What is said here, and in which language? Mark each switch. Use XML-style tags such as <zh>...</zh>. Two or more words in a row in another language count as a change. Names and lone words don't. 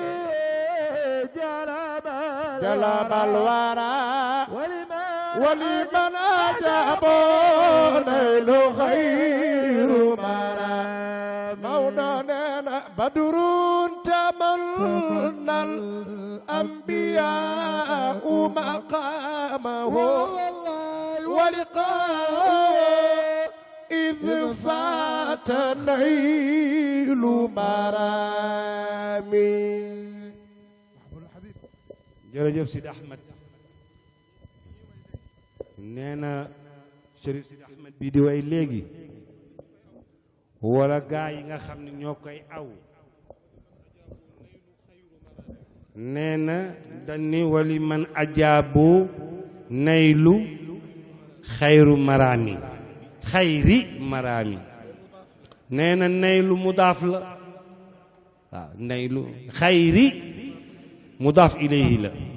<ar>جلب الورى ولمن أجاب نيل خير مرام مولانا بدر تمنى الأنبياء مقامه ولقاء إذ فات نيل مرامي</ar> <wo>jërëjëf Sidi Ahmed nee na Chérif Sidi Ahmed bii di way léegi wala gaa yi nga xam ne ñoo koy aw nee na dañ ni</wo> <ar>ولمن أجاب نيل خير مرام خير مرام</ar> <wo>nee na</wo> <ar>نيل مضاف</ar> <wo>la waaw</wo> <ar>نيل خير مضاف إليه la</ar>